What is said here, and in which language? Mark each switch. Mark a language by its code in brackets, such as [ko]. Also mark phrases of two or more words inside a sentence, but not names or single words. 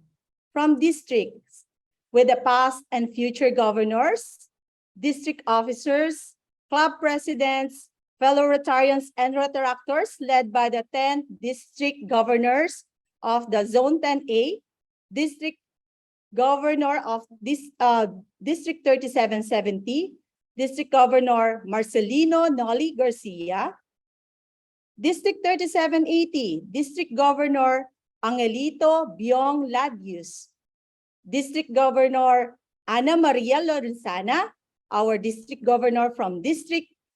[en] From districts with the past and future governors, district officers, club presidents, fellow Rotarians and Rotaractors led by the 10 district governors of the Zone 10A, District Governor of this District 3770, District Governor Marcelino Noli Garcia, District 3780, District Governor Angelito Biong Ladius, District Governor Ana Maria Lorenzana, our District Governor from District